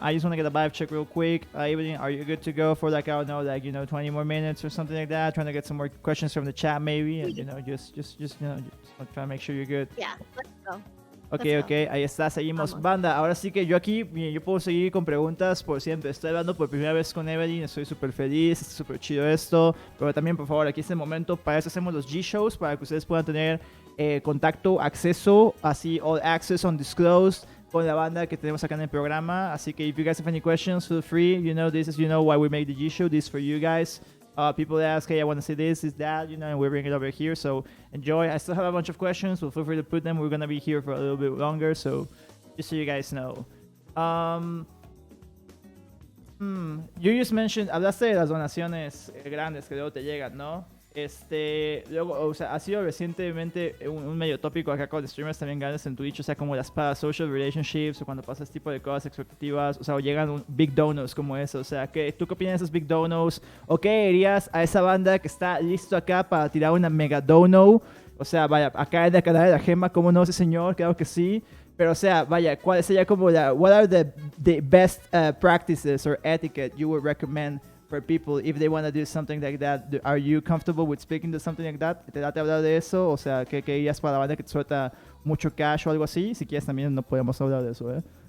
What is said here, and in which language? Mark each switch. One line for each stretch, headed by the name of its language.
English: I just want to get a vibe check real quick. Eeveling, are you good to go for like, I don't know, like 20 more minutes or something like that? Trying to get some more questions from the chat maybe, and just trying to make sure you're good. Yeah, let's go.
Spanish: Ok, ahí está, seguimos. Vamos. Banda, ahora sí que yo aquí, yo puedo seguir con preguntas por siempre. Estoy hablando por primera vez con Eeveling, estoy súper feliz, está súper chido esto. Pero también, por favor, aquí es el momento, para eso hacemos los G-Shows, para que ustedes puedan tener contacto, acceso, así,
English: all access undisclosed,
Spanish: con la banda que tenemos acá en el programa. Así que,
English: if you guys have any questions, feel free. This is, why we make the G-Show. This is for you guys. People ask, hey, I want to see this, that, and we bring it over here. So enjoy. I still have a bunch of questions, so feel free to put them. We're going to be here for a little bit longer, so just so you guys know. You just mentioned,
Spanish: hablaste de las donaciones grandes que luego te llegan, ¿no? Luego, o sea, ha sido recientemente un medio tópico acá con streamers también grandes en Twitch, o sea, como las parasocial relationships o cuando pasa este tipo de cosas expectativas, o sea, o llegan big donos como eso, o sea, ¿tú qué opinas de esos big donos? ¿O qué dirías a esa banda que está listo acá para tirar una mega dono? O sea, vaya, acá en el canal de la Gema, ¿cómo no, ese señor? Claro que sí. Pero, o sea, vaya, ¿cuál sería como
English: what are the best practices or etiquette you would recommend for people if they want to do something like that? Are you comfortable with speaking to something like that?
Spanish: ¿Te da de hablar de eso? O sea, ¿qué dirías para la banda que te suelta mucho cash o algo así? Si quieres también no podemos hablar de eso, ¿eh?